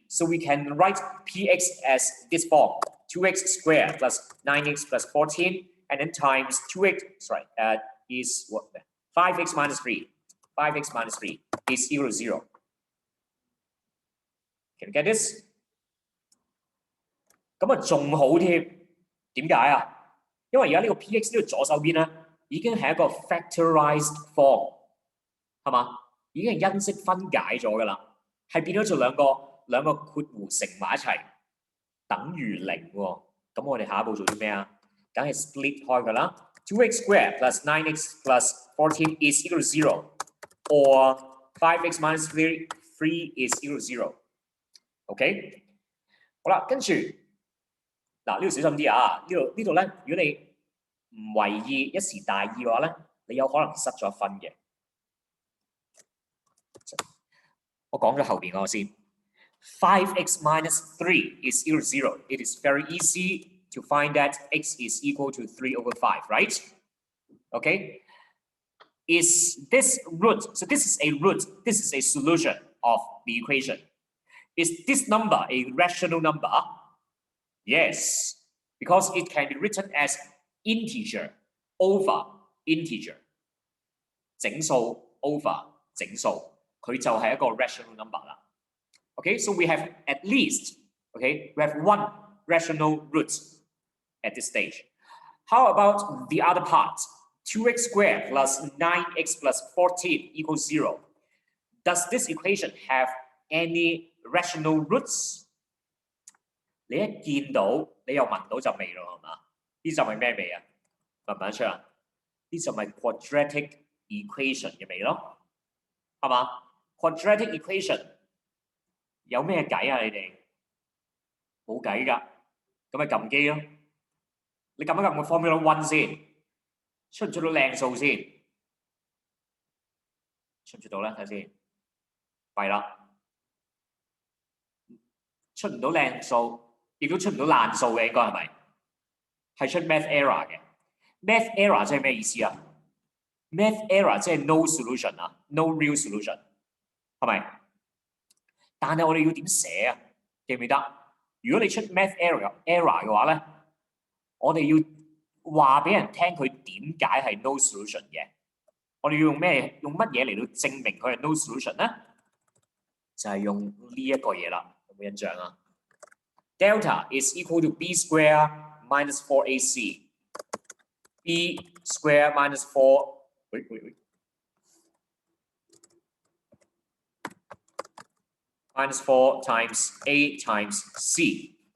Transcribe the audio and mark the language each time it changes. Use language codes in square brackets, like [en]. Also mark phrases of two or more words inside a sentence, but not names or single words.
[en] So we can write Px as this form, 2x squared plus 9x plus 14, and then times 2x, is what? 5x minus 3. 5x minus 3 is equal to 0. Can you get this? [yue] 咁啊仲好添，點解啊？因為而家呢個 Px 呢個左手邊咧，已經係一個 factorized form， 係嘛？已經係因式分解咗㗎啦，係變咗做兩個括弧乘埋一齊，等於0喎。咁我哋下一步做啲咩啊？梗係 split 開佢啦。 [en] 2x squared plus 9x plus 14 is equal to 0, or 5x minus 3 is equal to 0. [yue] OK， 好啦，跟住嗱呢度小心啲啊！呢度咧，如果你唔為意一時大意嘅話咧，你有可能失咗分嘅。我講咗後邊嗰個先。 [en] 5x minus 3 is equal to 0. It is very easy to find that x is equal to 3 over 5, right? Okay. Is this root? So this is a root. This is a solution of the equation. Is this number a rational number? Yes, because it can be written as integer over integer. [yue] 整數 over 整數，佢就係一個 [en] rational number 啦。Okay, so we have at least, okay, we have one rational root at this stage. How about the other part? 2x squared plus 9x plus 14 equals 0. Does this equation have any rational roots? [yue] 你一見到，你又聞到陣味咯，係嘛？呢陣係咩味啊？聞唔聞得出啊？呢陣係 [en] quadratic equation [yue] 嘅味咯，係嘛 ？ [en] quadratic equation [yue] 有咩計啊？你哋冇計㗎，咁咪撳機咯。你撳一撳個 [en] formula one [yue] 先，出唔出到靚數先？出唔出到咧？睇下先，弊啦，出唔到靚數，亦都出唔到爛數嘅，應該係咪？係出 [en] math error [yue] 嘅。 [en] math error [yue] 即係咩意思啊？ [en] math error [yue] 即係 [en] no solution [yue] 啊 ， [en] no real solution， [yue] 係咪？但係我哋要點寫啊？記唔記得？如果你出 [en] math error [yue] 嘅話咧，我哋要話俾人聽佢點解係 [en] no solution [yue] 嘅。我哋要用乜嘢嚟到證明佢係 [en] no solution [yue] 咧？就係用呢一個嘢啦，有冇印象啊 [en] ？Delta is equal to b square minus 4ac。b square minus 4，喂 minus 4 times a times c.